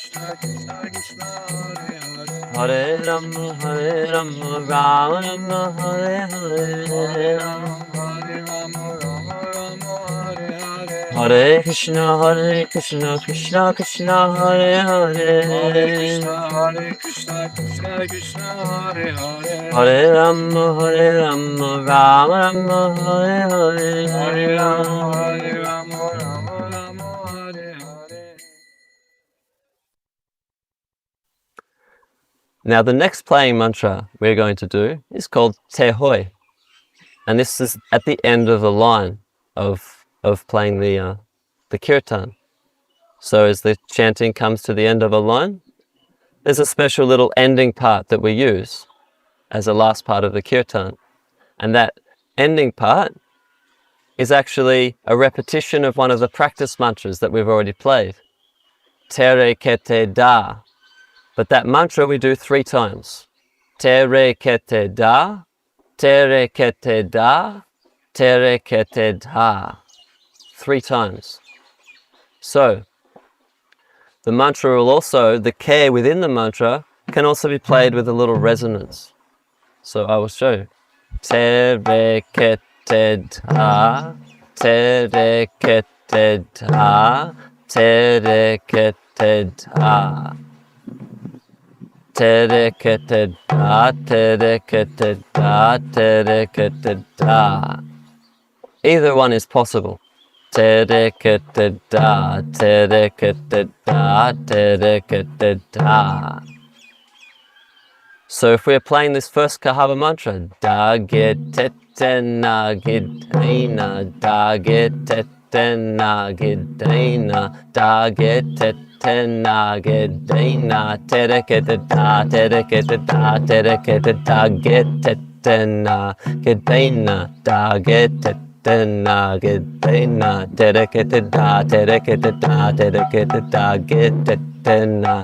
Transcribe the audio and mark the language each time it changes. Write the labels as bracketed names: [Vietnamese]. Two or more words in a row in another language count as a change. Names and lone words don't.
[Sanskrit] Hare Rama, Rama Rama, Hare Hare, Hare Krishna, Krishna Krishna, Hare Hare, Hare Rama, Rama Rama, Hare Hare. [English] Now the next playing mantra we're going to do is called Te Hoi, and this is at the end of the line of playing the kirtan. So as the chanting comes to the end of a line, there's a special little ending part that we use as the last part of the kirtan, and that ending part is actually a repetition of one of the practice mantras that we've already played, Tere Kete Da. But that mantra we do 3 times. Tere Kete Da, Tere Kete Da, Tere Kete Da. 3 times. So, the mantra will also, the ke within the mantra, can also be played with a little resonance. So I will show you. Tere Kete Da, Tere Kete Da, Tere Kete Da. Tere Kete Da, Tere Kete Da, Tere Kete Da. Either one is possible. Tere Kete Da, Tere Kete Da, Tere Kete Da. So if we're playing this first Kahava mantra, Da Ge Tete Na Ge Dena, Da Ge Tete Na Ge Dena, Da Ge Tete Na Ge Dena, Tere Kete Da, Tere Kete Da, Tere Kete Da, Ge Tete Na Ge Dena, Da Ge Tete Na Ge Dena, Tere Kete Da, Tere Kete Da, Tere Kete Da, Ge Tete Na